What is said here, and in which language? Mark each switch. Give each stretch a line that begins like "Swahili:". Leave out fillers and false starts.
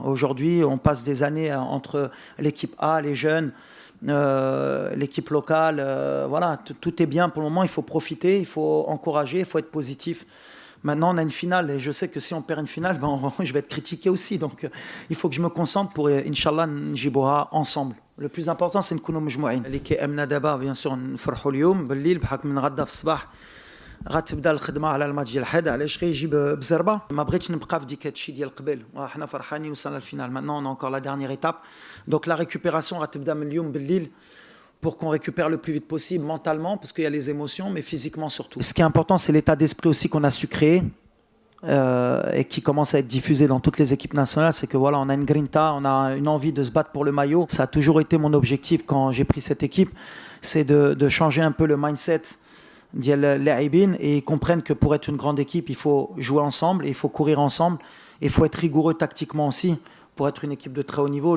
French: Aujourd'hui, on passe des années entre l'équipe A, les jeunes, l'équipe locale. Voilà, tout est bien pour le moment. Il faut profiter, il faut encourager, il faut être positif. Maintenant, on a une finale et je sais que si on perd une finale, je vais être critiqué aussi. Donc, il faut que je me concentre pour, Inch'Allah,
Arabic: نجيبوها
French: ensemble. Le plus important, c'est
Arabic: نكونوا مجموعين. اللي كيأمنا دابا
French: بيان سور
Arabic: نفرحوا اليوم بالليل بحكم من غدا في الصباح غتبدا الخدمه على الماتش ديال الحد. علاش غيجيب بزربه ما بغيتش نبقى في ديك هادشي ديال قبل وحنا فرحانين وصلنا للفينال.
French: Maintenant, on a encore la dernière étape. Donc la récupération
Arabic: غتبدا من اليوم بالليل
French: pour qu'on récupère le plus vite possible mentalement, parce qu'il y a les émotions, mais physiquement surtout. Ce qui est important, c'est l'état d'esprit aussi qu'on a su créer et qui commence à être diffusé dans toutes les équipes nationales. C'est que voilà, on a une grinta, on a une envie de se battre pour le maillot. Ça a toujours été mon objectif quand j'ai pris cette équipe, c'est de changer un peu le mindset
Arabic: ديال لاعبين
French: et ils comprennent que pour être une grande équipe, il faut jouer ensemble, il faut courir ensemble, et il faut être rigoureux tactiquement aussi pour être une équipe de très haut niveau.